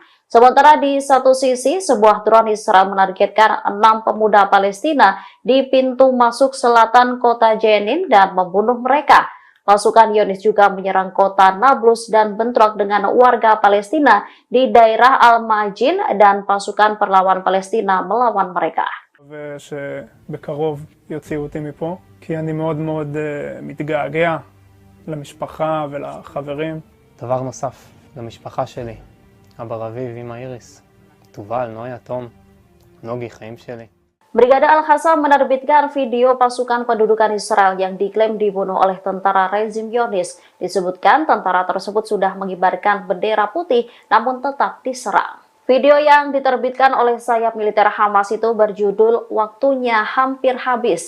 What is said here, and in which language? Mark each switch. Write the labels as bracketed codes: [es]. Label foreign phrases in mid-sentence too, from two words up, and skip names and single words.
[id] Sementara di satu sisi, sebuah drone Israel menargetkan 6 pemuda Palestina di pintu masuk selatan kota Jenin dan membunuh mereka. Pasukan Zionis juga menyerang kota Nablus dan bentrok dengan warga Palestina di daerah Al-Majin dan pasukan perlawan Palestina melawan mereka. [he] שבקרוב יוציאו אותי מפה, כי אני מאוד מאוד מתגעגע למשפחה ולחברים. דבר נוסף, למשפחה שלי, אבא רביב, אמא איריס, תובל, נויה, תום, נוגי, חיים שלי. [id] Brigade Al-Qassam menerbitkan video pasukan pendudukan Israel yang diklaim dibunuh oleh tentara rezim Zionis. Disebutkan tentara tersebut sudah mengibarkan bendera putih namun tetap diserang. Video yang diterbitkan oleh sayap militer Hamas itu berjudul "Waktunya Hampir Habis".